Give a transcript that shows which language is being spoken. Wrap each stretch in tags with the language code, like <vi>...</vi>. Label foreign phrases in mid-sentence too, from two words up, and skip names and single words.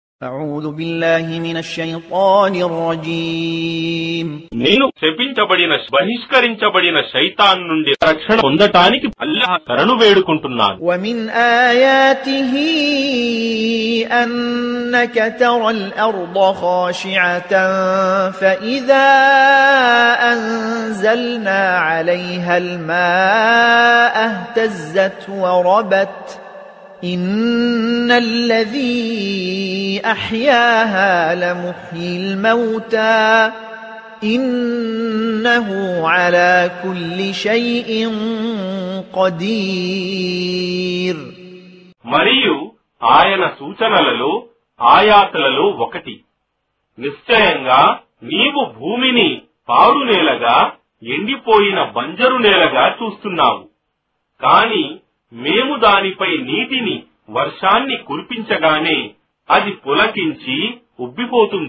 <ar>أعوذ بالله من الشيطان الرجيم</ar> <te>నేను శపించబడిన బహిష్కరించబడిన శైతాన్ నుండి రక్షణ పొందటానికి అల్లాహ్ శరణు వేడుకుంటున్నాను.</te> <ar>ومن آياته أنك ترى الأرض خاشعة فإذا أنزلنا عليها الماء اهتزت وربت إن الذي أحياها لمحيي الموتى إنه على كل شيء قدير.</ar> <te>మరియు ఆయన సూచనలలో ఆయాతులలో ఒకటి, నిశ్చయంగా నీవు భూమిని పాడు నేలగా ఎండిపోయిన బంజరు నేలగా చూస్తున్నావు, కాని మేము దానిపై నీటిని వర్షాన్ని కురిపించగానే అది పులకించి ఉబ్బిపోతుంది.</te>